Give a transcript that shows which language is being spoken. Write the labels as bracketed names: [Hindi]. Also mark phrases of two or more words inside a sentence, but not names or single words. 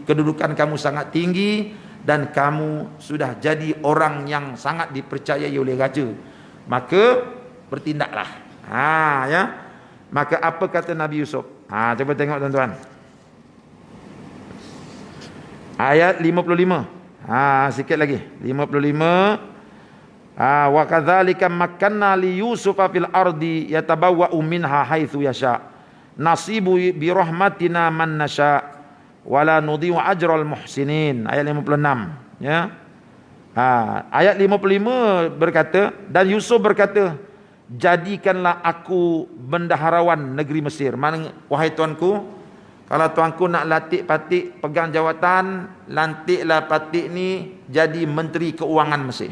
[Malay] Kedudukan kamu sangat tinggi dan kamu sudah jadi orang yang sangat dipercayai oleh raja. Maka bertindaklah. Ya. Maka apa kata Nabi Yusuf? Coba tengok tuan-tuan. Ayat 55. Sikit lagi. 55. [Arabic] وكذلك مكنا ليوسف في الأرض يتبوأ منها حيث يشاء. نصيب برحمتنا من نشاء ولا نضيع أجر المحسنين. [Malay] Ayat 56. Ya. Ayat 55 berkata, dan Yusuf berkata, jadikanlah aku bendaharawan negeri Mesir. Mana, wahai tuanku, kalau tuanku nak latih Patik pegang jawatan, lantiklah Patik ni jadi Menteri Keuangan Mesir.